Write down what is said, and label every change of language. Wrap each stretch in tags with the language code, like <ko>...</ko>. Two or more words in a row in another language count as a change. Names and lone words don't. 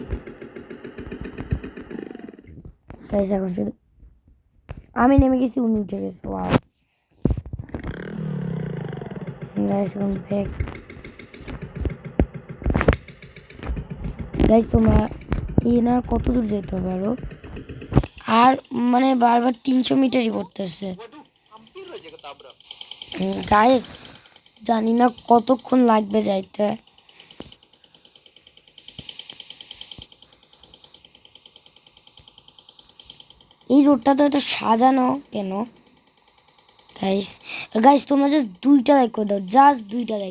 <bn>গাইস এখন শুধু আমি নেমে গেছি, উনি উঠে গেছে। ওয়াও গাইস এখন ব্যাক। গাইস তোমরা এনার কত দূর যেতে হবে আরো? আর মানে বারবার 300 মিটারই পড়তেছে।</bn> <id>waduh, hampir aja ketabrak.</id> <bn>গাইস জানি না কতক্ষণ লাগবে যাইতে। এই রোডটা তো এত সাজানো কেন গাইস? গাইস তোমরা জাস্ট 2টা লাইক করে দাও, জাস্ট 2টা লাইক।</bn>